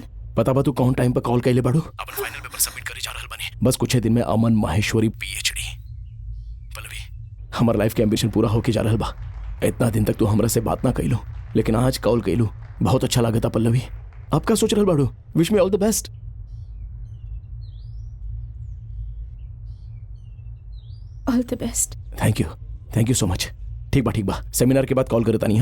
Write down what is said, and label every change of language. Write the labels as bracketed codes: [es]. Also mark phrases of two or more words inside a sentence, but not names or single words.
[bho] पता बा तू कौन टाइम पर कॉल कैले बाड़ू? अपन [en] final paper [bho] सबमिट करे जा रहल बानी। बस कुछ ही दिन में अमन माहेश्वरी पीएचडी। पल्लवी, हमार लाइफ के एम्बिशन पूरा होके जा रहल बा। इतना दिन तक तू हमरा से बात ना कैलू, लेकिन आज कॉल कैलू, बहुत अच्छा लागता पल्लवी। अब का सोच रहल बाड़ू? [en] wish me all the best. all the best. thank you so much. [bho] ठीक बा, सेमिनार के बाद कॉल करता नहीं।